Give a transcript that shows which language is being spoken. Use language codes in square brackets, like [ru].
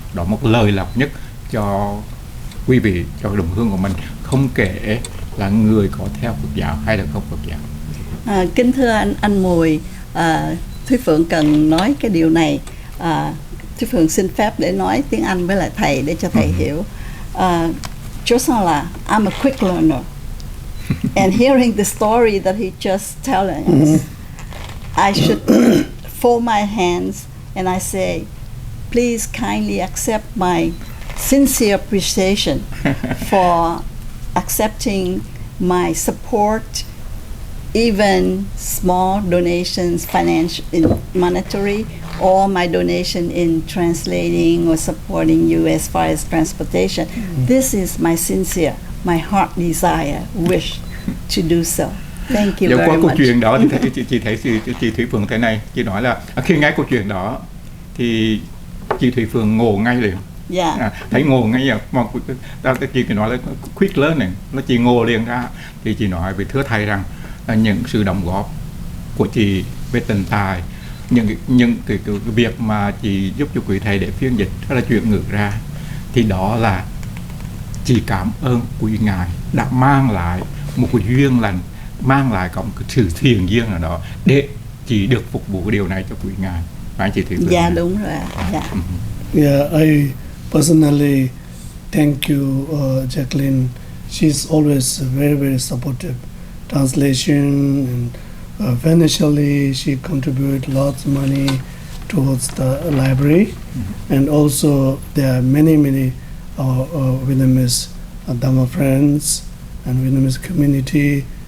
[vi] Đó một lời lọc nhất cho quý vị, cho đồng hương của mình, không kể là người có theo Phật giáo hay là không Phật giáo. Kính thưa anh Mùi, Thúy Phượng cần nói cái điều này. Thúy Phượng xin phép để nói tiếng Anh với lại thầy để cho thầy hiểu. Chú Sang là [en] I'm a quick learner. And hearing the story that he just telling us, I should fold my hands and I say, please kindly accept my sincere appreciation for accepting my support, even small donations, financial, monetary, or my donation in translating or supporting you as far as transportation. This is my sincere, my heart desire, wish to do so. Thank you very much. [vi] Qua câu chuyện đó thì chị thấy chị Thúy Phượng thế này, chị nói là khi nghe câu chuyện đó thì chị Thúy Phượng ngộ ngay liền. Thấy ngộ ngay mà chị nói là [en] quick learning, [vi] nó chị ngộ liền ra. Thì chị nói với thưa thầy rằng là những sự đóng góp của chị về tình tài, những cái việc mà chị giúp cho quý thầy để phiên dịch hay là chuyển ngữ ra, thì đó là chị cảm ơn quý ngài đã mang lại một cái duyên lành, mang lại có một cái sự thiện duyên nào đó để chị được phục vụ điều này cho quý ngài. Phải chị Thủy Phượng? Dạ đúng rồi. [en] Yeah, I personally thank you, Jacqueline. She's always very supportive. Translation and financially, she contributed lots of money towards the library, and also there are many Vietnamese Dhamma friends and Vietnamese community.